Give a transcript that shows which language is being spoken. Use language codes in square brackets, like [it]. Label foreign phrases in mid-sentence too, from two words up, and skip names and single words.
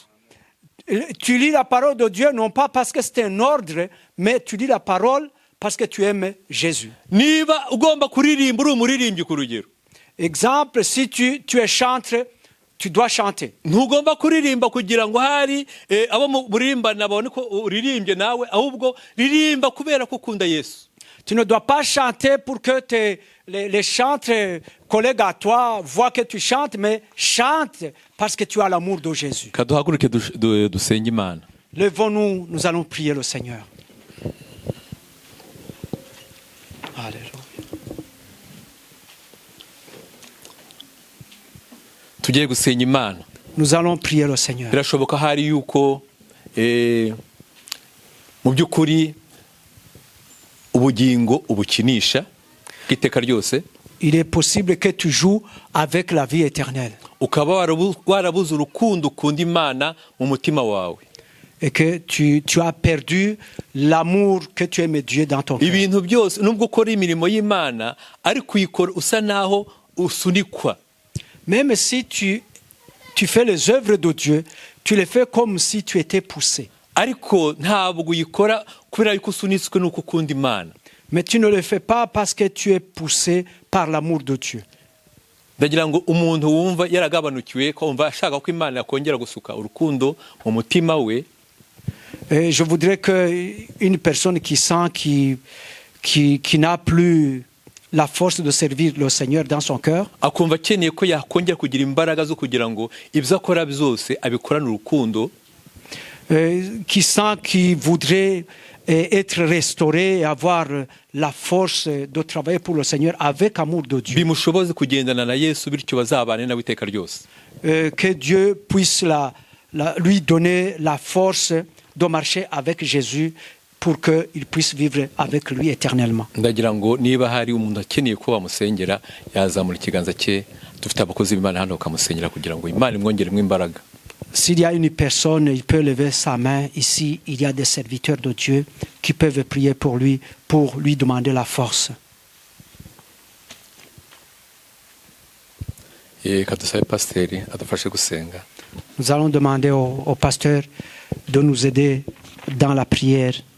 [fr] Tu lis la parole de Dieu non pas parce que c'est un ordre, mais tu lis la parole parce que tu aimes Jésus. [rw] niba ugomba kuririmba uri umuririmbyi ku rugero. [fr] Exemple, si tu es chanteur, tu dois chanter. [rw] ntugomba kuririmba kugira ngo hari abo murimbana babone ko uririmbye nawe ahubwo ririmba kubera ko ukunda Yesu. [fr] Tu ne dois pas chanter pour que les chanteurs, collègues à toi, voient que tu chantes, mais chante parce que tu as l'amour de Jésus. [rw] kaduhaguruke dusenge Imana. [fr] Levons-nous, nous allons prier le Seigneur. Alléluia. [rw] tugiye gusenya Imana. [fr] Nous allons prier le Seigneur. [rw] birashoboka hari yuko mu by'ukuri ubugingo ubukinisha bw'iteka ryose. [fr] Il est possible que tu joues avec la vie éternelle. [rw] ukaba warabuze urukundo ukunda Imana mu mutima wawe. [fr] Et que tu as perdu l'amour que tu aimes Dieu dans ton cœur. [rw] ibintu byose nubwo ukora imirimo y'Imana ariko uyikora usa naho usunikwa. [fr] Même si tu fais les œuvres de Dieu, tu les fais comme si tu étais poussé. [rw] ariko ntabwo uyikora kubera yuko usunitswe nuko ukunda Imana. [fr] Mais tu ne le fais pas parce que tu es poussé par l'amour de Dieu. [rw] ndagira ngo umuntu wumva yaragabanukiwe ko umva ashaka ko Imana yakongera gusuka urukundo mu mutima we. [fr] Et je voudrais qu'une personne qui sent qui n'a plus la force de servir le Seigneur dans son cœur, [rw] akumva akeneye ko yakongera kugira imbaraga zo kugira ngo ibyo akora byose abikorane urukundo. [fr] qui sent qu'il voudrait être restauré et avoir la force de travailler pour le Seigneur avec amour de Dieu. [rw] bimushoboze kugendana na Yesu bityo bazabane nawe iteka ryose. [fr] Que Dieu puisse lui donner la force de marcher avec Jésus pour qu'il puisse vivre avec lui éternellement. [rw] ndagira ngo niba hari umuntu akeneye ko bamusengera yazamura ikiganza cye. dufite abakozi b'Imana hano bakamusengera kugira ngo Imana imwongeremo imbaraga. [fr] S'il y a une personne, il peut lever sa main. Ici, il y a des serviteurs de Dieu qui peuvent prier pour lui demander la force. [rw] kadusabe pasiteri adufashe gusenga. [fr] Nous allons demander au pasteur de nous aider dans la prière.